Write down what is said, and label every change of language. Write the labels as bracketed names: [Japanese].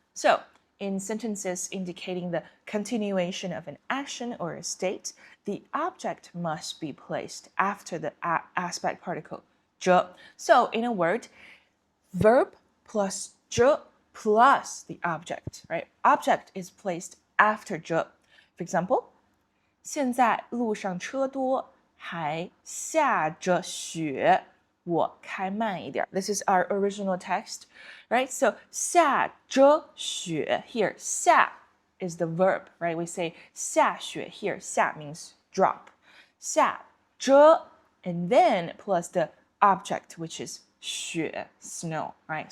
[English] So in sentences indicating the continuation of an action or a state, the object must be placed after the aspect particle 着. So in a word, verb plus 着 plus the object, right? Object is placed after 着. For example, [Chinese] 现在路上车多，还下着雪。我开慢一点。 [English] This is our original text, right? So [Chinese] 下着雪 [English] here, 下 is the verb, right? We say 下雪 here. 下 means drop. 下着 and then plus the object, which is 雪 snow, right?